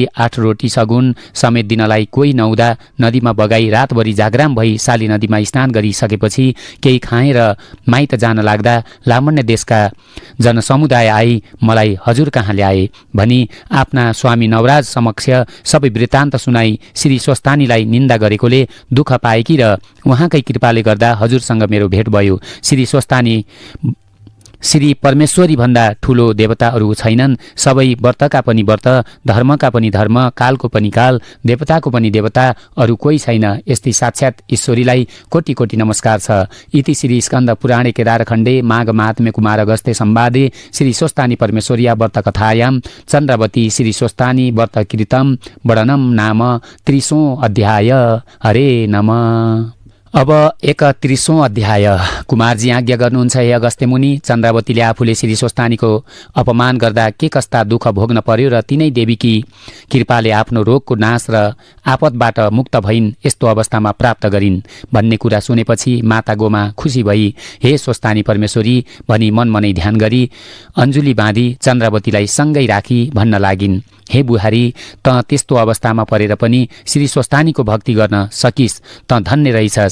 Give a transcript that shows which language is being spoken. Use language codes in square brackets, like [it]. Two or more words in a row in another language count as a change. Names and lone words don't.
[ne] 8 रोटी सगुन समेत दिनलाई कोही नहुँदा नदीमा बगाई रातभरि जागराम भई साली नदीमा स्नान गरिसकेपछि केही खाएँ र माइत जान लाग्दा लामण्य देशका जनसमुदाय आई मलाई हजुर कहाँ ल्याए भनी आफ्ना स्वामी नवराज समक्ष सबै वृत्तान्त सुनाई श्री स्वस्थानीलाई निन्दा गरेकोले दुःख पाएकी र उहाँकै कृपाले गर्दा हजुरसँग मेरो भेट भयो। श्री स्वस्थानी श्री परमेश्वरी भन्दा ठुलो देवताहरू छैनन्। सबै व्रतका पनि व्रत, धर्मका पनि धर्म, कालको पनि काल, देवताको पनि देवता, अरू कोही छैन। यस्तै साक्षात् ईश्वरीलाई कोटि कोटि नमस्कार छ। [sa] इति श्री स्कन्द पुराणे केदारखण्डे माघ महात्म्य कुमार अगस्त्य संवादे श्री स्वस्थानी परमेश्वरिया व्रत कथायां चन्द्रवती श्री स्वस्थानी व्रत कीर्तम वर्णनम नाम 30औं अध्याय। हरे नमः। [ne] अब 31औं अध्याय। कुमारजी आज्ञा गर्नुहुन्छ, हे अगस्त्य मुनि, चन्द्रावतीले आफूले श्री स्वस्थानीको अपमान गर्दा के कस्ता दुःख भोग्न पर्यो र तिनै देवीकी कृपाले आफ्नो रोगको नाश र आपतबाट मुक्त भइन्, यस्तो अवस्थामा प्राप्त गरिन् भन्ने कुरा सुनेपछि माता गोमा खुसी भई हे स्वस्थानी परमेश्वरी भनी मनमनै ध्यान गरी अञ्जुली बाँधी चन्द्रावतीलाई सँगै राखी भन्न लागिन्, हे बुहारी, त त्यस्तो अवस्थामा परेर पनि श्री स्वस्थानीको भक्ति गर्न सकिस्, त धन्य रहेछस्।